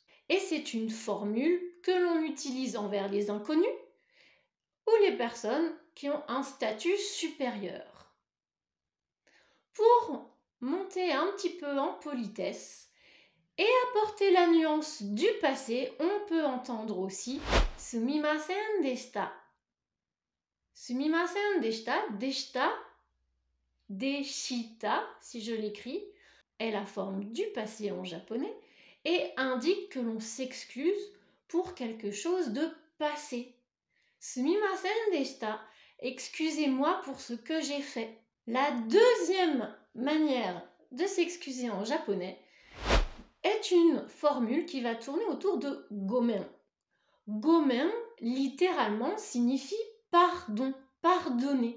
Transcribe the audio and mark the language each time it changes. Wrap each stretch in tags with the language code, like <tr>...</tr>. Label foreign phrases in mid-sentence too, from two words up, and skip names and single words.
<fr>Et c'est une formule que l'on utilise envers les inconnus ou les personnes qui ont un statut supérieur. Pour monter un petit peu en politesse et apporter la nuance du passé, on peut entendre aussi</fr> <ja>すみませんでした. すみませんでした、でした,</ja> <fr>si je l'écris, est la forme du passé en japonais et indique que l'on s'excuse pour quelque chose de passé.</fr> <ja>すみませんでした,</ja> <fr>excusez-moi pour ce que j'ai fait. La deuxième manière de s'excuser en japonais est une formule qui va tourner autour de gomen. Gomen, littéralement, signifie pardon, pardonner.</fr>